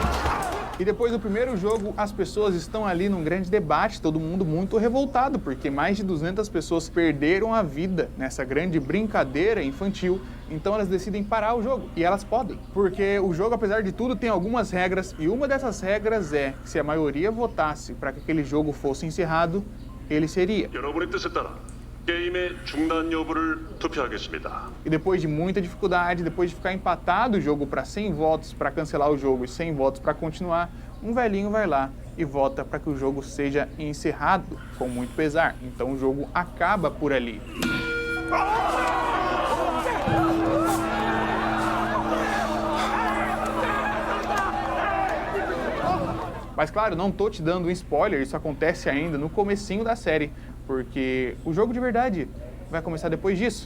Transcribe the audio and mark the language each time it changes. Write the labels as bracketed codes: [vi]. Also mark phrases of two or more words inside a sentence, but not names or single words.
[pt] E depois do primeiro jogo, as pessoas estão ali num grande debate, todo mundo muito revoltado, porque mais de 200 pessoas perderam a vida nessa grande brincadeira infantil, então elas decidem parar o jogo, e elas podem, porque o jogo, apesar de tudo, tem algumas regras, e uma dessas regras é que se a maioria votasse para que aquele jogo fosse encerrado, ele seria. [ko] 여러분의 뜻에 따라 게임의 중단 여부를 투표하겠습니다. [pt] E depois de muita dificuldade, depois de ficar empatado o jogo para 100 votos para cancelar o jogo e 100 votos para continuar, um velhinho vai lá e vota para que o jogo seja encerrado, com muito pesar. Então o jogo acaba por ali. Mas claro, não tô te dando um spoiler, isso acontece ainda no comecinho da série, porque o jogo de verdade vai começar depois disso.